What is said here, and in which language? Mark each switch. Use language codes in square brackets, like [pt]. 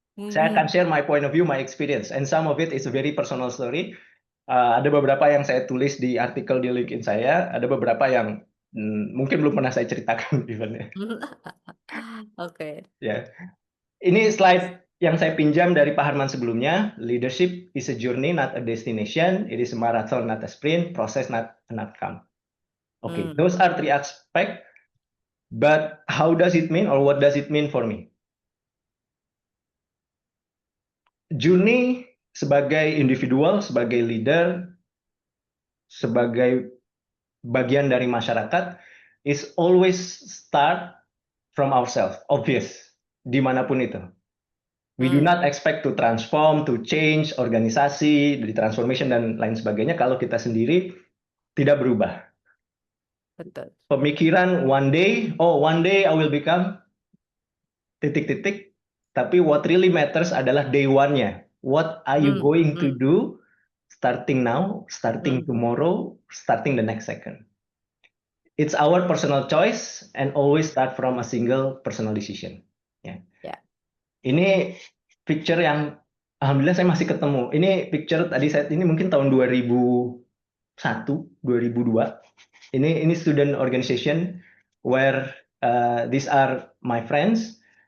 [id] Saya akan [en] share my point of view, my experience, and some of it is a very personal story. [id] Ada beberapa yang saya tulis di artikel di LinkedIn saya, ada beberapa yang mungkin belum pernah saya ceritakan even ya. Oke. Ya. Ini slide yang saya pinjam dari Pak Harman sebelumnya. [en] Leadership is a journey, not a destination. It is a marathon, not a sprint. Process, not an outcome. Okay, those are 3 aspects. But how does it mean, or what does it mean for me? [id] Journey sebagai individual, sebagai leader, sebagai bagian dari masyarakat, [en] is always start from ourselves, [id] obvious, dimanapun itu. [en] We do not expect to transform, to change [id] organisasi, di transformation dan lain sebagainya kalau kita sendiri tidak berubah. Betul. Pemikiran [en] one day I will become [id] titik-titik, tapi [en] what really matters adalah day one-nya. What are you going to do starting now, starting tomorrow, starting the next second? It's our personal choice and always start from a single personal decision. Ya. [id] Ini picture yang alhamdulillah saya masih ketemu. Ini picture tadi ini mungkin tahun 2001, 2002. Ini [en] student organization where these are my friends.